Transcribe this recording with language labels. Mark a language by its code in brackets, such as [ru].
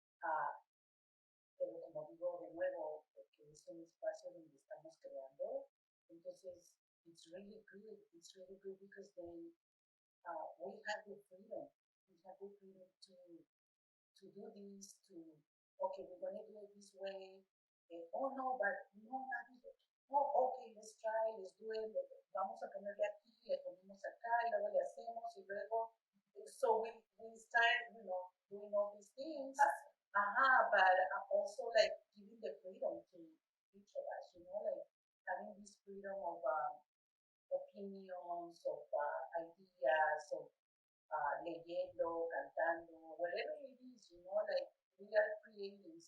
[es] Uh, pero como digo de nuevo, porque es un espacio donde estamos creando, entonces [en] it's really good because then we have the freedom. We have the freedom to do this, okay, we're going to do it this way. Oh, no, but no, not this way. Oh, okay, let's try, let's do it. [es] Vamos a ponerle aquí, le ponemos acá, y luego le hacemos, y luego. [en] So we start, doing all these things. But also like giving the freedom to each of us, like having this freedom of opinions, of ideas, of [es] leyendo, cantando, [en] whatever it is, like we are creating.